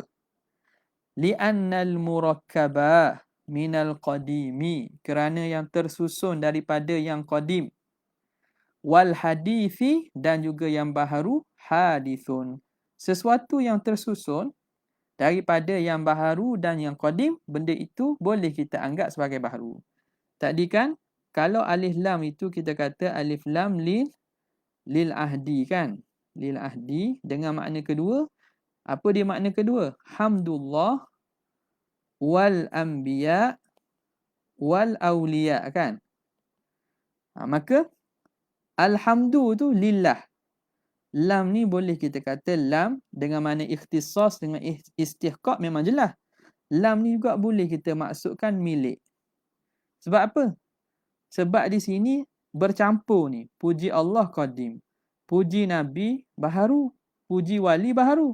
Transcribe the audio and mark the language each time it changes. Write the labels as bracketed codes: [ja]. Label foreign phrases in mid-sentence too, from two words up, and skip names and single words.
[ar] لأن المركبة من القديم, [ms] kerana yang tersusun daripada yang qadim, [ar] والحادث, [ms] dan juga yang baharu, hadithun. Sesuatu yang tersusun daripada yang baharu dan yang qadim, benda itu boleh kita anggap sebagai baharu. Tadi kan kalau alif lam itu kita kata alif lam [ar] للعهد [ms] kan, [ar] للعهد [ms] dengan makna kedua. Apa dia makna kedua? [ar] حمد لله والأنبياء والأولياء kan. [ms] Maka alhamdu tu lillah. Lam ni boleh kita kata lam dengan makna ikhtisas dengan istihqaq memang jelas. Lam ni juga boleh kita maksudkan milik. Sebab apa? Sebab di sini bercampur ni. Puji Allah qadim, puji Nabi baharu, puji wali baharu.